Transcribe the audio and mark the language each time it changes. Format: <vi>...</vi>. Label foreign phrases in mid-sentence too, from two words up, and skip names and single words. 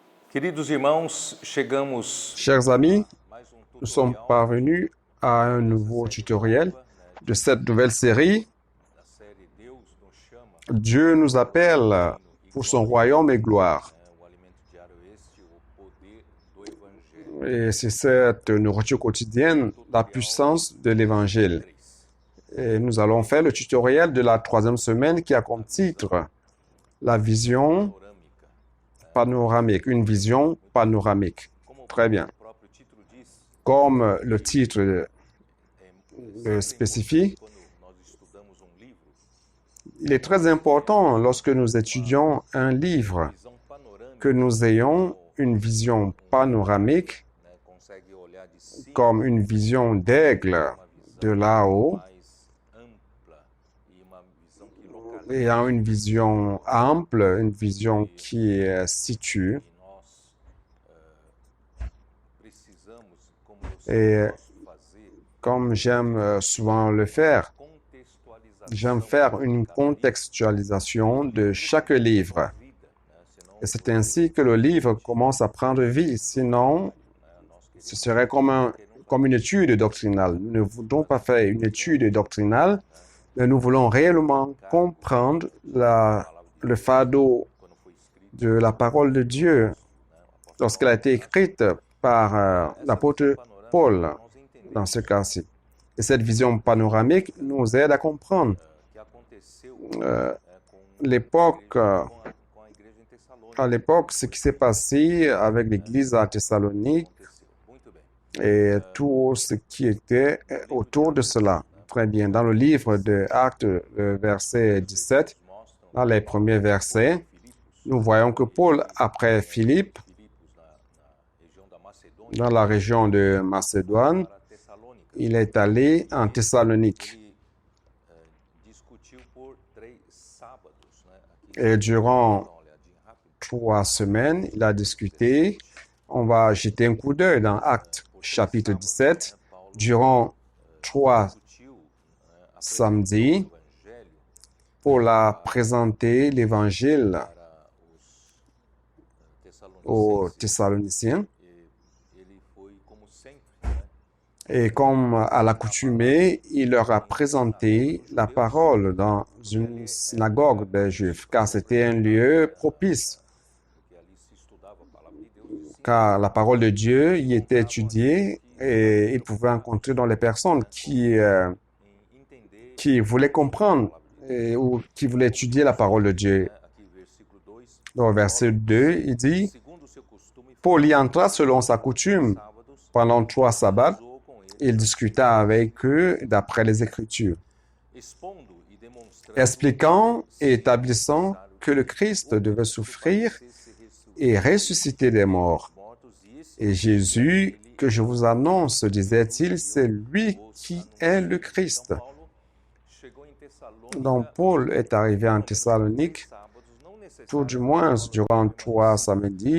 <pt>Queridos irmãos, chegamos</pt> <fr>Chers amis,</fr> <pt>a mais</pt> <fr>nous sommes</fr> <pt>tutorial</pt> <fr>parvenus à un nouveau tutoriel de cette nouvelle série.</fr> <pt>da série Deus nos chama,</pt> <fr>Dieu nous appelle pour son royaume et gloire.</fr> <pt>o alimento diário este, o poder do evangelho.</pt> <fr>Et c'est cette nourriture quotidienne, la puissance de l'évangile. 3. Et nous allons faire le tutoriel de la 3e semaine qui a comme titre la vision panoramique, une vision panoramique.</fr> <pt>Como</pt> <fr>Très bien.</fr> <pt>o próprio título diz,</pt> <fr>Comme le titre le</fr> <pt>sempre</pt> <fr>spécifie,</fr> <pt>quando nós estudamos livro,</pt> <fr>il est très important lorsque nous étudions un livre</fr> <pt>visão panorâmica,</pt> <fr>que nous ayons une vision panoramique,</fr> <pt>consegue olhar de cima,</pt> <fr>comme une vision d'aigle</fr> <pt>uma</pt> <fr>de</fr> <pt>visão</pt> <fr>là-haut,</fr> <pt>mais ampla e uma visão que localiza</pt> <fr>ayant une vision ample, une vision qui situe.</fr> <pt>que nós precisamos, como eu</pt> <fr>Et</fr> <pt>sempre gosto de fazer,</pt> <fr>comme j'aime souvent le faire, j'aime</fr> <pt>contextualização</pt> <fr>faire une contextualisation de chaque livre.</fr> <pt>da vida, senão</pt> <fr>Et c'est ainsi que le livre commence à prendre vie. Sinon,</fr> <pt>nós</pt> <fr>ce serait comme une étude doctrinale. Nous ne voulons pas faire une étude doctrinale, mais nous voulons réellement comprendre le fardeau</fr> <pt>quando foi escrito,</pt> <fr>de la parole de Dieu lorsqu'elle a été écrite par l'apôtre Paul,</fr> <pt>nós entendemos</pt> <fr>dans ce cas-ci. Et cette vision panoramique nous aide à comprendre</fr> <pt>que aconteceu</pt> <fr>l'époque,</fr> <pt>com a igreja em Tessalônica.</pt> <fr>à l'époque, ce qui s'est passé avec l'église à Thessalonique</fr> <pt>Muito bem.</pt> <fr>et tout ce qui était autour de cela. Très bien. Dans le livre de Actes, le verset 17,</fr> <pt>Mostram</pt> <fr>dans les premiers versets,</fr> <pt>Filipos,</pt> <fr>nous voyons que Paul, après Philippe,</fr> <pt>Filipos na região da Macedônia,</pt> <fr>dans la région de Macédoine,</fr> <pt>para Tessalônica.</pt> <fr>il est allé en Thessalonique.</fr> <pt>Ele discutiu por 3 sábados, né? Aqui,</pt> <fr>Et durant</fr> <pt>dá uma olhadinha rápida.</pt> <fr>3 semaines, il a discuté. On va jeter un coup d'œil dans Actes chapitre 17. Durant 3</fr> <pt>Discutiu, a</pt> <fr>samedis,</fr> <pt>evangelho</pt> <fr>Paul a présenté l'évangile</fr> <pt>para os</pt> <fr>aux</fr> <pt>Tessalonicenses.</pt> <fr>Thessaloniciens.</fr> <pt>Ele foi como sempre, né?</pt> <fr>Et comme à l'accoutumée, il leur a présenté la parole dans une synagogue des Juifs, car c'était un lieu propice,</fr> <pt>Porque ali se estudava a palavra de Deus, sim,</pt> <fr>car la parole de Dieu y était étudiée et il pouvait rencontrer dans les personnes</fr> <pt>em entender,</pt> <fr>qui voulaient comprendre ou qui voulaient étudier la parole de Dieu.</fr> <pt>né? Aqui versículo 2,</pt> <fr>Dans le verset 2, il dit,</fr> <pt>segundo o seu costume,</pt> <fr>Paul y entra selon sa coutume.</fr> <pt>sábados,</pt> <fr>Pendant 3 sabbats,</fr> <pt>usou com eles,</pt> <fr>il discuta avec eux d'après les Écritures,</fr> <pt>expondo e demonstrando</pt> <fr>expliquant et établissant que le Christ devait souffrir et ressusciter des morts. Et Jésus, que je vous annonce, disait-il, c'est lui qui est le Christ. Donc Paul est arrivé en Thessalonique, tout du moins durant 3 samedis.</fr>